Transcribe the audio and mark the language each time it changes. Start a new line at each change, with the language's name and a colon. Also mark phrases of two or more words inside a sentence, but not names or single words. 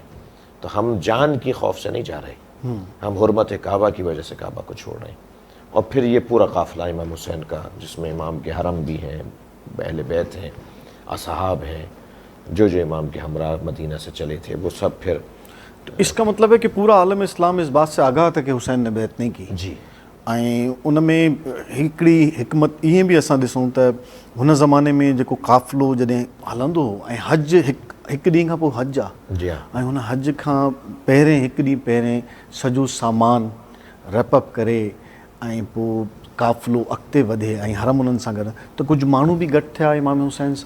Urdu: تو ہم جان کی خوف سے نہیں جا رہے، ہم حرمت کعبہ کی وجہ سے کعبہ کو چھوڑ رہے ہیں۔ اور پھر یہ پورا قافلہ امام حسین کا، جس میں امام کے حرم بھی ہیں، اہل بیت ہیں، اصحاب ہیں، جو امام کے ہمراہ مدینہ سے چلے تھے، وہ سب پھر۔ اس کا مطلب ہے کہ پورا عالم اسلام اس بات سے آگاہ تھا کہ حسین نے بیعت نہیں کی۔ جی،
Sindhi: ऐं उन में हिकिड़ी हिकमत ईअं बि असां ॾिसूं त हुन ज़माने में जेको क़ाफ़िलो जॾहिं हलंदो हो ऐं हज हिकु ॾींहं खां पोइ हज आहे,
Urdu: جی ہاں,
Sindhi: ऐं हुन हज खां पहिरें हिकु ॾींहुं पहिरें सॼो सामान रैपअप करे ऐं पोइ क़ाफ़िलो अॻिते वधे ऐं हरम उन्हनि सां गॾु, त कुझु माण्हू बि गॾु थिया इमाम हुसैन सां।